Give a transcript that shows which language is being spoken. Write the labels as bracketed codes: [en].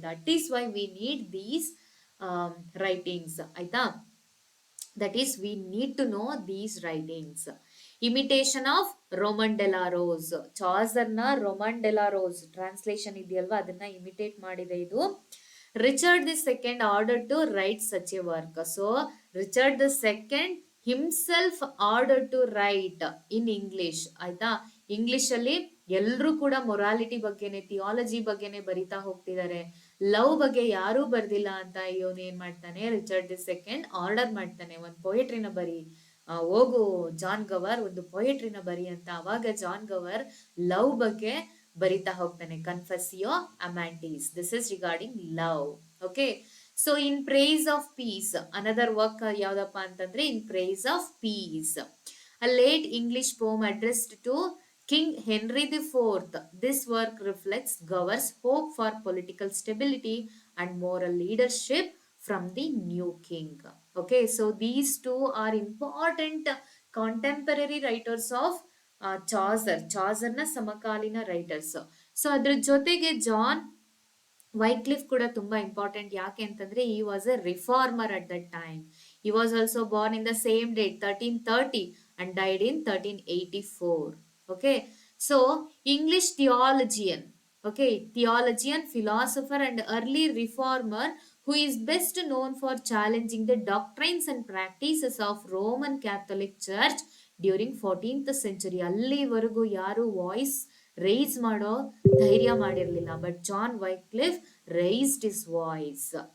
[en] That is why we need these writings. ಆಯ್ತಾ, that is we need to know these writings. Imitation of Roman de la Rose. [kn] Chaucer ನ Roman ಡೆಲಾ rose translation ಇದೆಯಲ್ವಾ, ಅದನ್ನ imitate ಮಾಡಿದೆ ಇದು. [en] Richard II ordered to write such a work. So Richard II himself ordered to write in English. [kn] ಆಯ್ತಾ, English ಅಲ್ಲಿ ಎಲ್ರು ಕೂಡ morality ಬಗ್ಗೆನೆ, theology ಬಗ್ಗೆನೆ ಬರಿತಾ ಹೋಗ್ತಿದ್ದಾರೆ. ಲವ್ ಬಗ್ಗೆ ಯಾರೂ ಬರ್ದಿಲ್ಲ ಅಂತ ಇವನು ಏನ್ ಮಾಡ್ತಾನೆ, ರಿಚರ್ಡ್ II ಆರ್ಡರ್ ಮಾಡ್ತಾನೆ, ಒಂದು ಪೊಯೆಟ್ರಿನ ಬರಿ, ಹೋಗು ಜಾನ್ ಗವರ್ ಒಂದು ಪೊಯೆಟ್ರಿನ ಬರಿ ಅಂತ. ಅವಾಗ ಜಾನ್ ಗವರ್ ಲವ್ ಬಗ್ಗೆ ಬರಿತಾ ಹೋಗ್ತಾನೆ. [en] Confessio Amantis, this is regarding love. Okay, so in praise of peace another work [kn] ಯಾವ್ದಪ್ಪ ಅಂತಂದ್ರೆ [en] In price of peace, a late English poem addressed to king Henry IV. This work reflects Gower's hope for political stability and moral leadership from the new king. Okay, so these two are important contemporary writers of [kn] ಚಾಸರ್ನ ಸಮಕಾಲೀನ writers. So ಅದ್ರ ಜೊತೆಗೆ John Wycliffe ಕೂಡ ತುಂಬಾ important. ಯಾಕೆ ಅಂತಂದ್ರೆ [en] He was a reformer at that time. He was also born in the same date 1330 and died in 1384. Okay, so English theologian, okay, theologian, philosopher and early reformer who is best known for challenging the doctrines and practices of Roman Catholic Church during 14th century. [kn] ಅಲ್ಲಿವರೆಗೂ ಯಾರು voice rice ಮಾಡೋ ಧೈರ್ಯ ಮಾಡಿರಲಿಲ್ಲ, [en] But John Wycliffe raised his voice.